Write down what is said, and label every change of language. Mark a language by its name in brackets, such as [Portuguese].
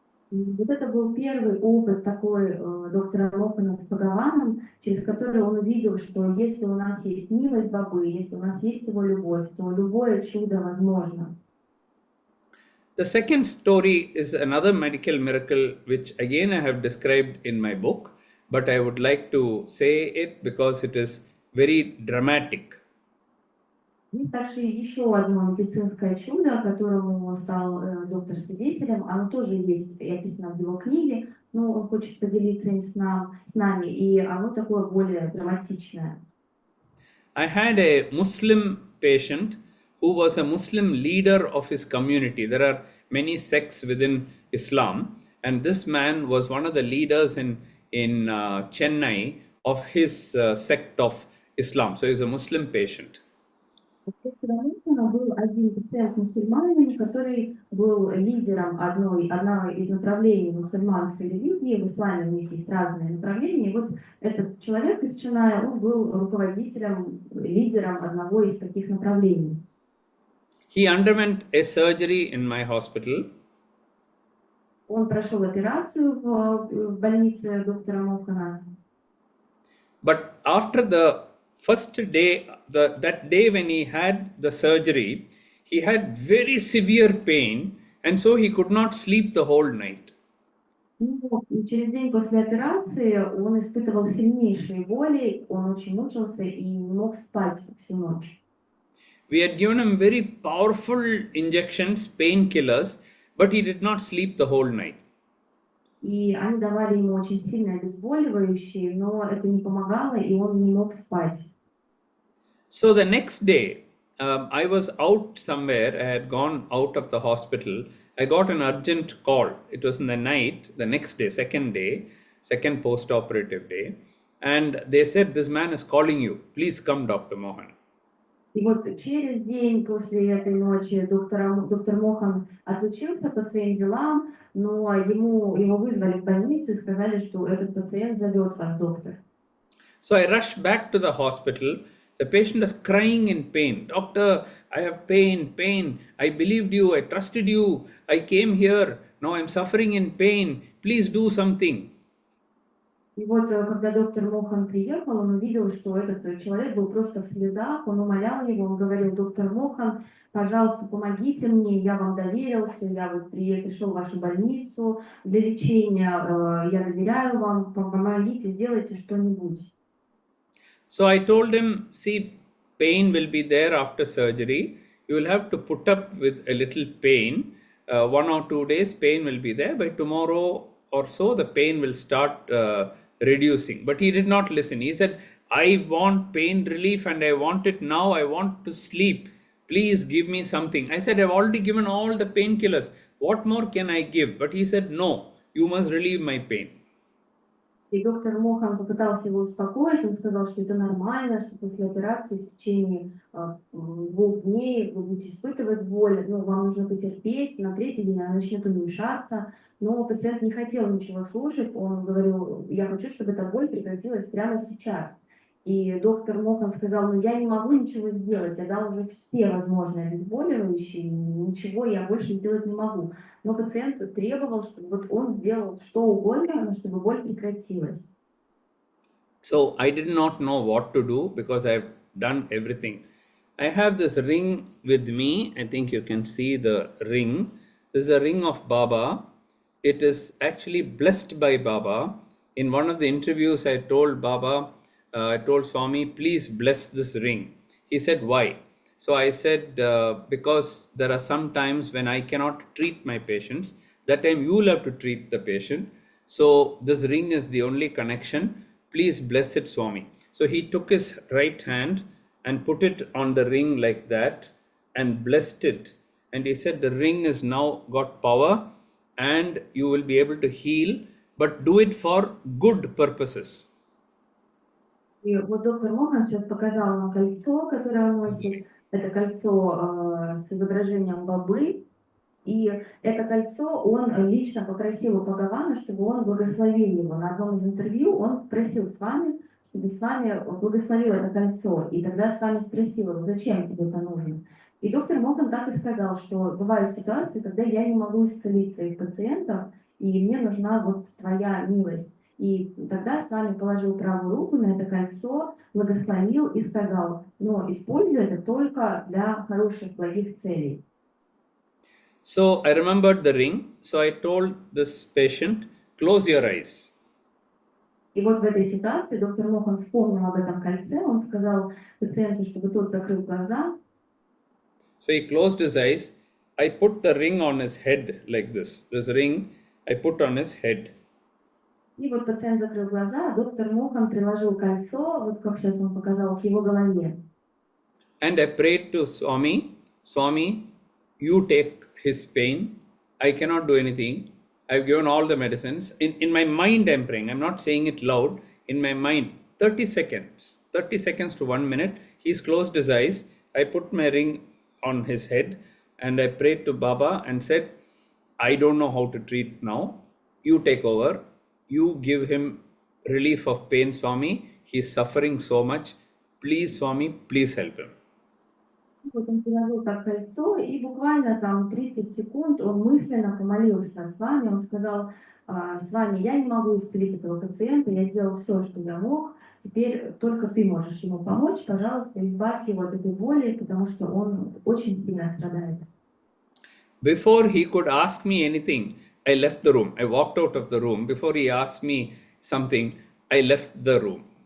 [Russian] Вот это был первый опыт такой доктора Мохана с Бхагаваном, через который он увидел, что если у нас есть милость Бабы, если у нас есть его любовь, то любое чудо возможно. [English] The second story is another medical miracle which again I have described in my book, but I would like to say it because it is very dramatic. [Russian] И также еще одно медицинское чудо, которому стал доктор свидетелем, оно тоже есть и описано в его книге, но он хочет поделиться им с нами, и оно такое более драматичное. [English] I had a Muslim patient who was a Muslim leader of his community. There are many sects within Islam, and this man was one of the leaders in Chennai of his sect of Islam. So he was a Muslim patient. [Russian] Был один пациент мусульманин, который был лидером одного из направлений мусульманской религии. В исламе у них есть разные направления. И вот этот человек из Ченная, он был руководителем, лидером одного из таких направлений. [English] He underwent a surgery in my hospital. [Russian] Он прошел операцию в больнице доктора Мохана. [English] But after the first day, that day when he had the surgery, he had very severe pain, and so he could not sleep the whole night. [Russian] Через день после операции он испытывал сильнейшие боли, он очень мучился и не мог спать всю ночь. [English] We had given him very powerful injections, painkillers, but he did not sleep the whole night. [Russian] И они давали ему очень сильные обезболивающие, но это не помогало, и он не мог спать. [English] So the next day, I was out somewhere. I had gone out of the hospital. I got an urgent call. It was in the night, the next day, second post-operative day. And they said, this man is calling you. Please come, Dr. Mohan. [Russian] И вот через день после этой ночи доктор Мохан отлучился по своим делам, но его вызвали в больницу и сказали, что этот пациент зовет вас, доктор. [English] So I rushed back to the hospital. The patient was crying in pain. Doctor, I have pain. I believed you. I trusted you. I came here. Now I'm suffering in pain. Please do something. [Russian] И вот, когда доктор Мохан приехал, он увидел, что этот человек был просто в слезах, он умолял его, он говорил, доктор Мохан, пожалуйста, помогите мне, я вам доверился, я вот пришел в вашу больницу для лечения, я доверяю вам, помогите, сделайте что-нибудь. [English] So I told him, see, pain will be there after surgery. You will have to put up with a little pain. 1 or 2 days, pain will be there. By tomorrow or so, the pain will start reducing. But he did not listen. He said, I want pain relief and I want it now. I want to sleep. Please give me something. I said, I've already given all the painkillers. What more can I give? But he said, no, you must relieve my pain. [Russian] И доктор Мохан попытался его успокоить, он сказал, что это нормально, что после операции в течение 2 дней вы будете испытывать боль, но вам нужно потерпеть, на 3-й день она начнет уменьшаться. Но пациент не хотел ничего слушать, он говорил, я хочу, чтобы эта боль прекратилась прямо сейчас. И доктор Мохан сказал, ну я не могу ничего сделать, я дал уже все возможные обезболивающие, ничего я больше сделать не могу. Но пациент требовал, чтобы вот он сделал что угодно, но чтобы боль прекратилась. [English] So I did not know what to do because I've done everything. I have this ring with me. I think you can see the ring. This is a ring of Baba. It is actually blessed by Baba. In one of the interviews, I told Baba, I told Swami, please bless this ring. He said, why? So I said, because there are some times when I cannot treat my patients. That time you will have to treat the patient. So this ring is the only connection. Please bless it, Swami. So he took his right hand and put it on the ring like that and blessed it. And he said, the ring has now got power and you will be able to heal, but do it for good purposes. [Russian] И вот доктор Мохан сейчас показал нам кольцо, которое он носит. Это кольцо с изображением Бабы. И это кольцо он лично попросил у Бхагавана, чтобы он благословил его. На одном из интервью он просил с вами, чтобы с вами благословил это кольцо. И тогда с вами спросил, зачем тебе это нужно. И доктор Мохан так и сказал, что бывают ситуации, когда я не могу исцелить своих пациентов, и мне нужна вот твоя милость. И тогда с вами положил правую руку на это кольцо, благословил и сказал, но используй это только для хороших, благих целей. [English] So I remembered the ring. So I told this patient, close your eyes. [Russian] И вот в этой ситуации доктор Мохан вспомнил об этом кольце, он сказал пациенту, чтобы тот закрыл глаза. [English] So he closed his eyes. I put the ring on his head like this. This ring I put on his head. [Russian] И вот пациент закрыл глаза, а доктор Мохан приложил кольцо, вот как сейчас он показал, к его голове. [English] And I prayed to Swami, Swami, you take his pain. I cannot do anything. I've given all the medicines. In my mind I'm praying. I'm not saying it loud. In my mind, 30 seconds to 1 minute. He's closed his eyes. I put my ring on his head and I prayed to Baba and said, I don't know how to treat now. You take over. You give him relief of pain, Swami. He's suffering so much. Please, Swami, please help him. [Russian] Вот он приложил так кольцо, и буквально там 30 секунд он мысленно помолился с вами. Он сказал, с вами я не могу исцелить этого пациента, я сделал все, что я мог. Теперь только ты можешь ему помочь. Пожалуйста, избавь его от этой боли, потому что он очень сильно страдает. [English] Before he could ask me anything, I left the room. I walked out of the room. Before he asked me something, I left the room.